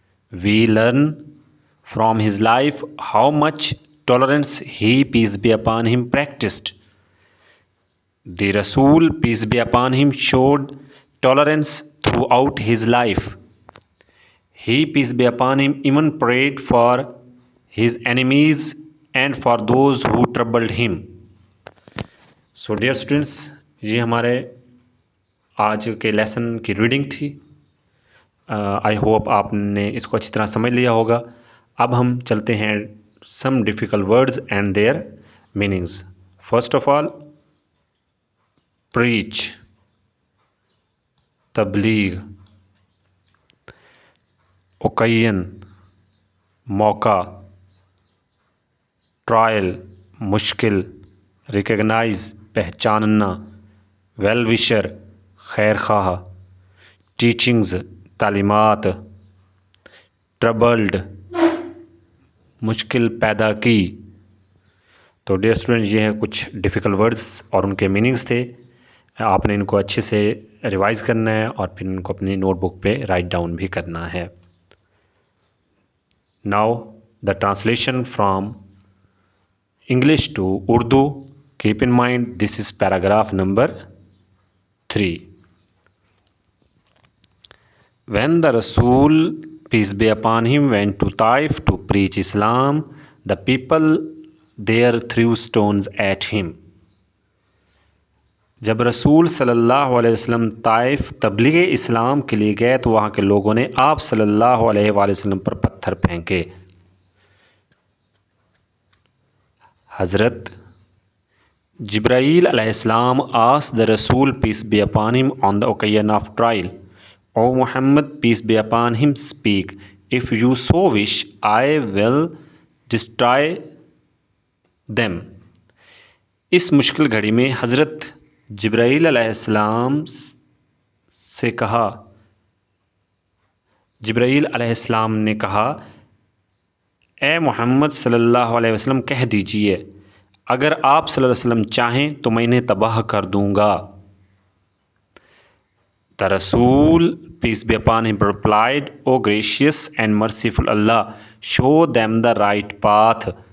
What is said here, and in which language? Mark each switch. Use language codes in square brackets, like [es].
[en] We learn from his life how much tolerance he, peace be upon him, practiced. The Rasul, peace be upon him, showed tolerance throughout his life. He, peace be upon him, even prayed for his enemies and for those who troubled him. So dear students, [ur] یہ ہمارے آج کے lesson کی reading تھی۔ [en] I hope [ur] آپ نے اس کو اچھی طرح سمجھ لیا ہوگا۔ اب ہم چلتے ہیں [en] Some difficult words and their meanings. First of all, [ur] preach, تبلیغ، اوکیژن، موقع، ٹرائل، مشکل، ریکگنائز، پہچاننا، ویل وشر، خیر خواہ، ٹیچنگز، تعلیمات، ٹربلڈ، مشکل پیدا کی۔ تو ڈیئر اسٹوڈنٹ، یہ ہیں کچھ ڈیفیکلٹ ورڈز اور ان کے میننگز تھے۔ آپ نے ان کو اچھے سے ریوائز کرنا ہے اور پھر ان کو اپنی نوٹ بک پہ رائٹ ڈاؤن بھی کرنا ہے۔ [en] Now the translation from English to Urdu. Keep in mind this is paragraph number 3. When the Rasul, peace be upon him, went to Taif to preach Islam, the people there threw stones at him. [ur] جب رسول صلی اللہ علیہ وسلم طائف تبلیغ اسلام کے لیے گئے تو وہاں کے لوگوں نے آپ صلی اللہ علیہ وآلہ وسلم پر پتھر پھینکے۔ حضرت جبرائیل علیہ السلام [en] asked the Rasul, peace be upon him, on the occasion of trial, O Muhammad, peace be upon him, speak. If you so wish, I will destroy them. [ur] اس مشکل گھڑی میں حضرت جبرائیل علیہ السلام سے کہا، جبرائیل علیہ السلام نے کہا، اے محمد صلی اللہ علیہ وسلم کہہ دیجئے، اگر آپ صلی اللہ علیہ وسلم چاہیں تو میں انہیں تباہ کر دوں گا۔ [en] The Rasul, peace be upon him, replied, O gracious and merciful Allah, show them the right path.